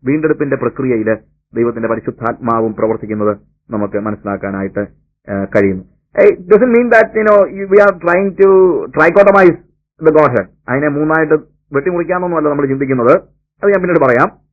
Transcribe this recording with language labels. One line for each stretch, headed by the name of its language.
Malayalam: വീണ്ടെടുപ്പിന്റെ പ്രക്രിയയിൽ ദൈവത്തിന്റെ പരിശുദ്ധാത്മാവും പ്രവർത്തിക്കുന്നത് നമുക്ക് മനസ്സിലാക്കാനായിട്ട് കഴിയുന്നു.
English: It doesn't mean that we are trying to trichotomize the Godhead.
Malayalam: അതിനെ മൂന്നായിട്ട് വെട്ടിമുറിക്കാമെന്നൊന്നുമല്ല നമ്മൾ ചിന്തിക്കുന്നത്. അത് ഞാൻ പിന്നീട് പറയാം.